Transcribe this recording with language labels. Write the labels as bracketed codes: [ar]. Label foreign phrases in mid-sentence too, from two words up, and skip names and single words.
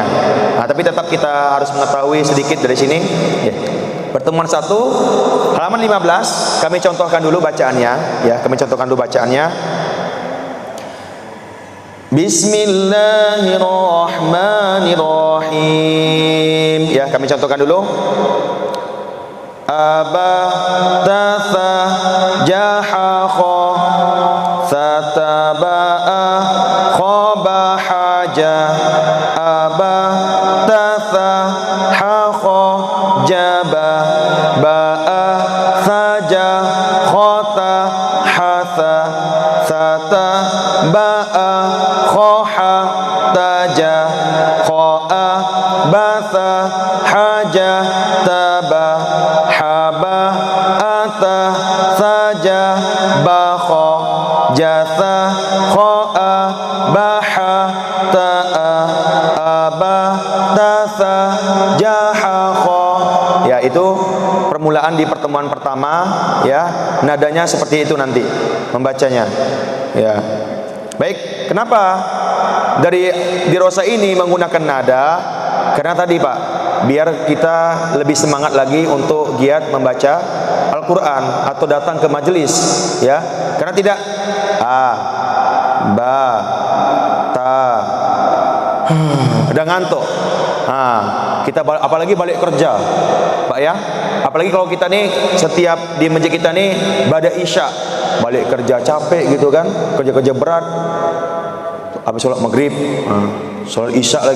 [id] Nah, tapi tetap kita harus mengetahui sedikit dari sini, ya. Pertemuan 1 halaman 15 kami contohkan dulu bacaannya, ya, kami contohkan dulu bacaannya. Bismillahirrahmanirrahim, ya, kami contohkan dulu. Abatatha jahaqa sataba'a khabahaja abatatha haqa jaba ba'a saja khata hasa sata ba'a khoha taja kho'a basa haja taba haba ata saja bakho jasa kho'a baha ta'a aba itu permulaan di pertemuan pertama, ya. Nadanya seperti itu nanti membacanya, ya. Baik, kenapa dari dirosa ini menggunakan nada? Karena tadi Pak, biar kita lebih semangat lagi untuk giat membaca Al-Quran atau datang ke majelis, ya. Karena tidak a, ba, ta, udah ngantuk. Kita apalagi balik kerja, Pak, ya. Apalagi kalau kita nih setiap di masjid kita nih pada isya balik kerja capek gitu kan, kerja berat. Habis sholat maghrib, sholat isya lagi.